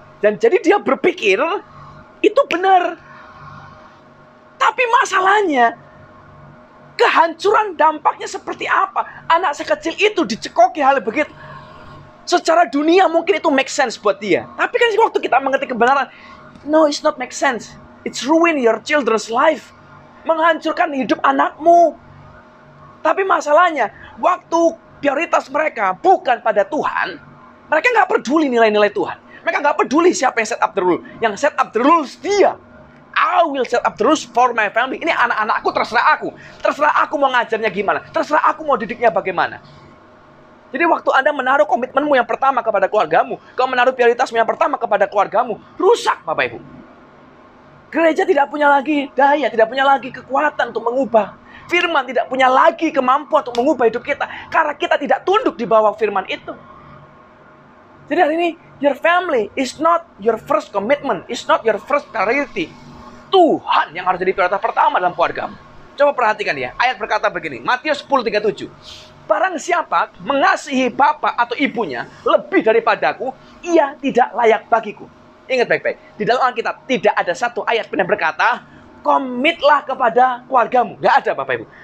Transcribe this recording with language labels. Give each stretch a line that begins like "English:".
Indonesian: Dan jadi dia berpikir itu benar. Tapi masalahnya, kehancuran dampaknya seperti apa? Anak sekecil itu dicekoki hal begitu. Secara dunia mungkin itu make sense buat dia. Tapi kan waktu kita mengerti kebenaran,
English: no, it's not make sense. It's ruin your children's life.
Indonesian: Menghancurkan hidup anakmu. Tapi masalahnya, waktu prioritas mereka bukan pada Tuhan, mereka nggak peduli nilai-nilai Tuhan. Mereka nggak peduli siapa yang
English: set up the rule.
Indonesian: Yang
English: set up the rules
Indonesian: dia.
English: I will set up the rules for my family.
Indonesian: Ini anak-anakku, terserah aku. Terserah aku mau ngajarnya gimana. Terserah aku mau didiknya bagaimana. Jadi waktu Anda menaruh komitmenmu yang pertama kepada keluargamu, kau menaruh prioritasmu yang pertama kepada keluargamu, rusak, Bapak Ibu. Gereja tidak punya lagi daya, tidak punya lagi kekuatan untuk mengubah. Firman tidak punya lagi kemampuan untuk mengubah hidup kita. Karena kita tidak tunduk di bawah firman itu. Jadi hari ini,
English: your family is not your first commitment. Is not your first priority.
Indonesian: Tuhan yang harus jadi prioritas pertama dalam keluargamu. Coba perhatikan ya. Ayat berkata begini. Matius 10:37. Barang siapa mengasihi bapak atau ibunya lebih daripadaku, ia tidak layak bagiku. Ingat baik-baik. Di dalam Alkitab tidak ada satu ayat yang berkata, komitlah kepada keluargamu. Nggak ada, Bapak Ibu.